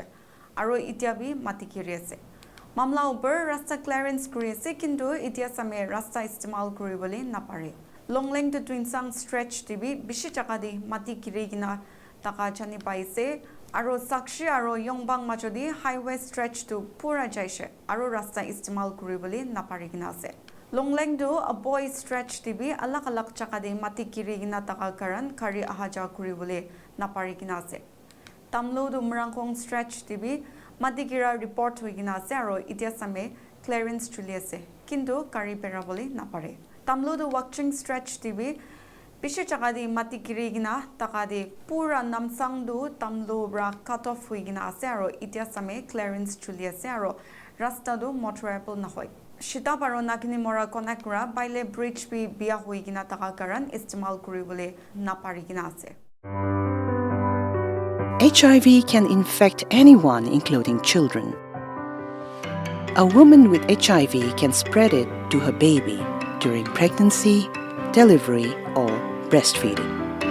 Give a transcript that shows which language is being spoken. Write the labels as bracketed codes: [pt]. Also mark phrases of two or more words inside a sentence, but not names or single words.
[nag] Aro itiabi mati kiriase. Mamla uber rasta clearance kuriase kindu itia same rasta istimal kuribole napare. Longleng to Twinsang stretch tibi bishi chakadi mati kirigina taka chani paise aro sakshi aro yongbang machodi [en] highway stretch [nag] to pura jaishe aro rasta istimal kuribole napare ginase. Longleng do a boy stretch tibi alak alak chakadi mati kirigina taka karan kari ahaja kuribole napare ginase. Tamlo do Mrangkong stretch tibi Madigira report huigina ase aro itia same clearance chuliase kindu kari perabole napare. Tamlo do Wakching stretch tibi bishi chakadi mati kirigina takadi pura namsang do tamlo bra [en] cut off [nag] huigina ase aro itia same clearance chuliase aro rasta do motorable nahoy. Shita paro nakini mora connect ra [en] baile bridge [nag] bi biya huigina taka karan istimal kuribole naparigina ase. [en] HIV can infect anyone, including children. A woman with HIV can spread it to her baby during pregnancy, delivery, or breastfeeding.